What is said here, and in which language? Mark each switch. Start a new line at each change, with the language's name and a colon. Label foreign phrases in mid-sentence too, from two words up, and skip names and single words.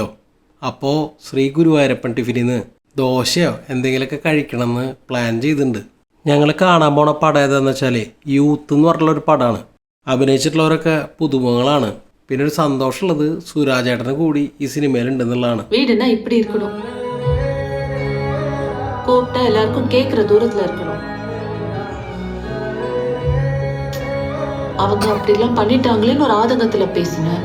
Malayalam: അപ്പോൾ ശ്രീ ഗുരുവായൂരപ്പൻ ടിഫിനിൽ നിന്ന് ദോശയോ എന്തെങ്കിലുമൊക്കെ കഴിക്കണമെന്ന് പ്ലാൻ ചെയ്തിട്ടുണ്ട്. ഞങ്ങൾ കാണാൻ പോണ പടം ഏതാണെന്ന് വെച്ചാൽ യൂത്ത് എന്ന് പറഞ്ഞുള്ളൊരു പടമാണ്. അഭിനയിച്ചിട്ടുള്ളവരൊക്കെ പുതുമുഖങ്ങളാണ്. പിന്നെ ഒരു സന്തോഷമുള്ളത് സുരാജേട്ടന് കൂടി ഈ സിനിമയിലുണ്ടെന്നുള്ളതാണ്.
Tamil: வீடுனா இப்படி இருக்கணும், கூப்பிட்டா எல்லாருக்கும் கேட்கிற தூரத்துல இருக்கணும். அவங்க அப்படிலாம் பண்ணிட்டாங்களேன்னு ஒரு ஆதங்கத்துல பேசினேன்.